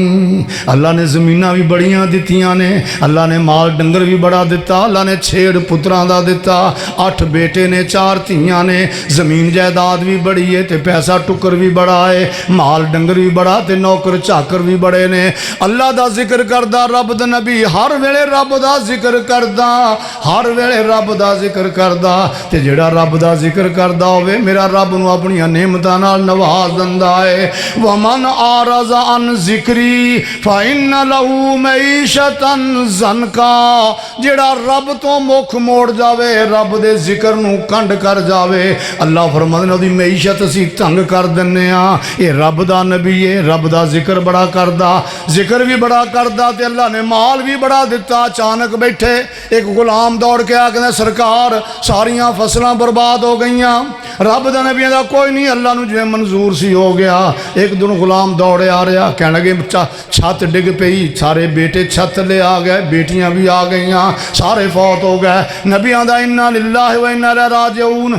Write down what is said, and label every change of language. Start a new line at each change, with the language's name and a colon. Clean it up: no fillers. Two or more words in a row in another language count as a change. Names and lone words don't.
Punjabi: ਅੱਲਾਹ ਨੇ ਜ਼ਮੀਨਾਂ ਭੀ ਬੜੀਆਂ ਦਿੱਤੀਆਂ ਨੇ, ਅੱਲਾਹ ਨੇ ਮਾਲ ਡੰਗਰ ਭੀ ਬੜਾ ਦਿੱਤਾ, ਅੱਲਾਹ ਨੇ 6 ਪੁੱਤਰਾਂ ਦਾ ਦਿੱਤਾ, 8 ਬੇਟੇ ਨੇ 4 ਧੀਆਂ ਨੇ, ਜ਼ਮੀਨ ਜਾਇਦਾਦ ਭੀ ਬੜੀ ਹੈ ਤੇ ਪੈਸਾ ਟੁੱਕਰ ਭੀ ਬੜਾ ਹੈ, ਮਾਲ ਡੰਗਰ ਭੀ ਬੜਾ ਤੇ ਨੌਕਰ ਚਾਕਰ ਭੀ ਬੜੇ ਨੇ। ਅੱਲਾਹ ਦਾ ਜ਼ਿਕਰ ਕਰਦਾ ਰੱਬ ਦਾ ਨਬੀ ਹਰ ਵੇਲੇ ਰੱਬ ਦਾ ਜ਼ਿਕਰ ਕਰਦਾ, ਹਰ ਵੇਲੇ ਰੱਬ ਦਾ ਜ਼ਿਕਰ ਕਰਦਾ ਤੇ ਜੇੜ੍ਹਾ ਰੱਬ ਦਾ ਜ਼ਿਕਰ ਕਰਦਾ ਹੋਵੇ ਮੇਰਾ ਰੱਬ ਨੂੰ ਅਪਣੀਆਂ ਨੇਮਤਾਂ ਨਾਲ ਨਵਾਜ਼ ਦਿੰਦਾ ਹੈ।
Arabic: ومن أعرض عن ذكري فإن له معيشة ضنكا,
Punjabi: ਜੇੜ੍ਹਾ ਰੱਬ ਤੋਂ ਮੁੱਖ ਮੋੜ ਜਾਵੇ, ਰੱਬ ਦੇ ਜ਼ਿਕਰ ਨੂੰ ਕੰਡ ਕਰ ਜਾਵੇ, ਅੱਲਾਹ ਫ਼ਰਮਾਂਦੇ ਨੇ ਓਦੀ ਮਈਸ਼ਤ ਅਸੀਂ ਤੰਗ ਕਰ ਦਿੰਦੇ ਆ। ਯੇ ਰੱਬ ਦਾ ਨਬੀ ਹੈ, ਰੱਬ ਦਾ ਜ਼ਿਕਰ ਬੜਾ ਕਰਦਾ, ਜ਼ਿਕਰ ਭੀ ਬੜਾ ਕਰਦਾ ਤੇ ਅੱਲਾਹ ਨੇ ਮਾਲ ਭੀ ਬੜਾ ਦਿੱਤਾ। ਅਚਾਨਕ ਬੈਠੇ ਇੱਕ ਗ਼ੁਲਾਮ ਦੌੜ ਕੇ ਆ ਕਹਿੰਦਾ ਸਰਕਾਰ ਸਾਰੀਆਂ ਫ਼ਸਲਾਂ ਬਰਬਾਦ ਹੋ ਗਈਆਂ, ਰੱਬ ਦਾ ਨਬੀਆਂ ਦਾ ਕੋਈ ਨਹੀਂ, ਅੱਲਾਹ ਨੂੰ ਜਿਵੇਂ ਮਨਜ਼ੂਰ ਸੀ ਹੋ ਗਿਆ। ਇੱਕ ਦਿਨ ਗ਼ੁਲਾਮ ਦੌੜੇ ਆ ਰਿਹਾ ਕਹਿ ਲੱਗੇ ਛੱਤ ਡਿੱਗ ਪਈ, ਸਾਰੇ ਬੇਟੇ ਛੱਤ ਲੇ ਆ ਗਏ, ਬੇਟੀਆਂ ਭੀ ਆ ਗਈਆਂ, ਸਾਰੇ ਫ਼ੌਤ ਹੋ ਗਏ। ਨਬੀਆਂ ਦਾ
Arabic: إنا لله وإنا إليه راجعون.